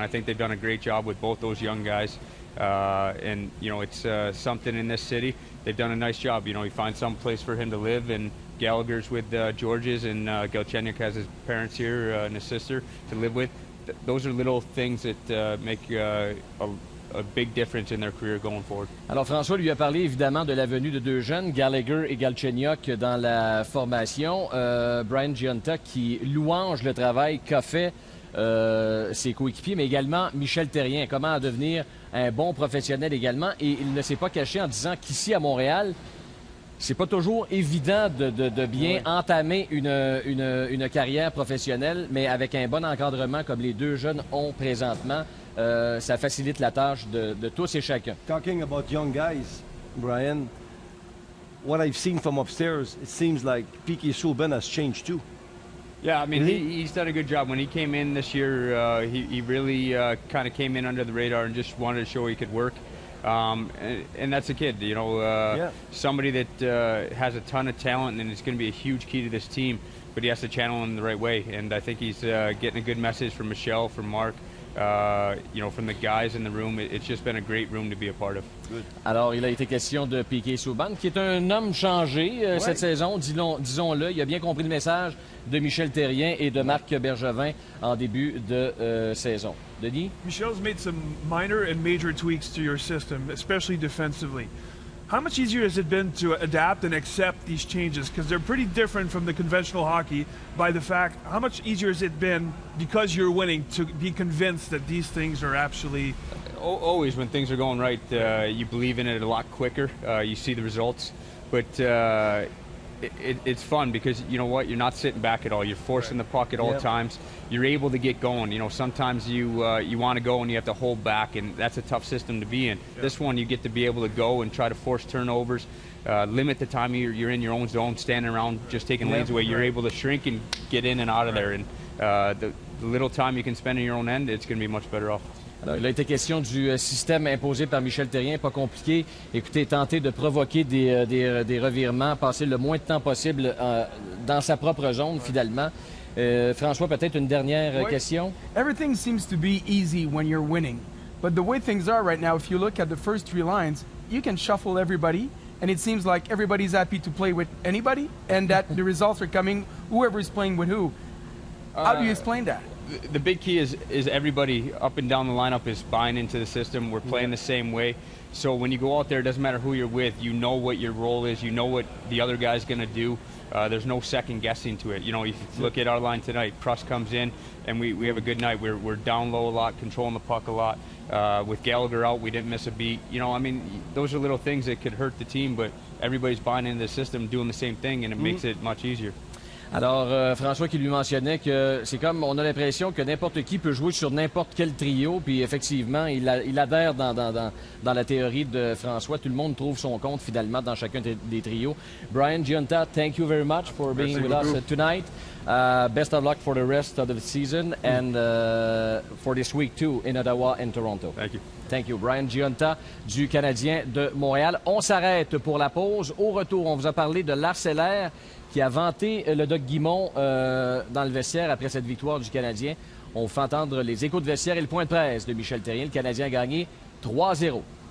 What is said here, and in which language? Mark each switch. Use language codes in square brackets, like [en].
[en] And I think they've done a great job with both those young guys. And it's something in this city. They've done a nice job. You find some place for him to live, and Gallagher's with George's, and Galchenyuk has his parents here and his sister to live with. Those are little things that make a big difference in their career going forward. [fr] Alors François lui a parlé évidemment de la venue de deux jeunes, Gallagher et Galchenyuk, dans la formation. Brian Gionta qui louange le travail qu'a fait ses coéquipiers, mais également Michel Therrien, comment devenir un bon professionnel également. Et il ne s'est pas caché en disant qu'ici à Montréal, c'est pas toujours évident de bien entamer une carrière professionnelle, mais avec un bon encadrement comme les deux jeunes ont présentement, ça facilite la tâche de tous et chacun. [en] Talking about young guys, Brian, what I've seen from upstairs, it seems like Piqué Souban has changed too. Yeah, I mean, he's done a good job. When he came in this year, he really kind of came in under the radar and just wanted to show he could work. And that's a kid, somebody that has a ton of talent, and it's going to be a huge key to this team, but he has to channel him the right way. And I think he's getting a good message from Michel, from Mark, From the guys in the room, it's just been a great room to be a part of. [fr] Alors, il a été question de Piquet Souban, qui est un homme changé cette saison, disons-le. Il a bien compris le message de Michel Therrien et de Marc Bergevin en début de saison. Denis? [en] Michel's made some minor and major tweaks to your system, especially defensively. How much easier has it been to adapt and accept these changes? Because they're pretty different from the conventional hockey by the fact, how much easier has it been, because you're winning, to be convinced that these things are actually... Always when things are going right, you believe in it a lot quicker. You see the results. But it's fun because, you know what, you're not sitting back at all. You're forcing the puck at all times. You're able to get going. You know, sometimes you want to go and you have to hold back, and that's a tough system to be in. This one, you get to be able to go and try to force turnovers, limit the time you're in your own zone, standing around just taking lanes away. You're able to shrink and get in and out of there. And the little time you can spend in your own end, it's going to be much better off. [fr] Alors, il a été question du système imposé par Michel Therrien, pas compliqué. Écoutez, tenter de provoquer des revirements, passer le moins de temps possible dans sa propre zone, finalement. François, peut-être une dernière question? [en] Everything seems to be easy when you're winning. But the way things are right now, if you look at the first 3 lines, you can shuffle everybody, and it seems like everybody's happy to play with anybody, and that the results are coming, whoever is playing with who. How do you explain that? The big key is everybody up and down the lineup is buying into the system. We're playing the same way. So when you go out there, it doesn't matter who you're with. You know what your role is. You know what the other guy's going to do. There's no second guessing to it. You know, if you look at our line tonight, Pruss comes in, and we have a good night. We're down low a lot, controlling the puck a lot. With Gallagher out, we didn't miss a beat. You know, I mean, those are little things that could hurt the team, but everybody's buying into the system, doing the same thing, and it makes it much easier. [fr] Alors, François qui lui mentionnait que c'est comme, on a l'impression que n'importe qui peut jouer sur n'importe quel trio, puis effectivement, il adhère dans la théorie de François. Tout le monde trouve son compte, finalement, dans chacun des trios. [en] Brian Gionta, thank you very much for being with us tonight. Best of luck for the rest of the season and for this week, too, in Ottawa and Toronto. Thank you. Thank you. [fr] Brian Gionta du Canadien de Montréal. On s'arrête pour la pause. Au retour, on vous a parlé de l'Arcellaire qui a vanté le Doc Guimond dans le vestiaire après cette victoire du Canadien. On vous fait entendre les échos de vestiaire et le point de presse de Michel Therrien. Le Canadien a gagné 3-0.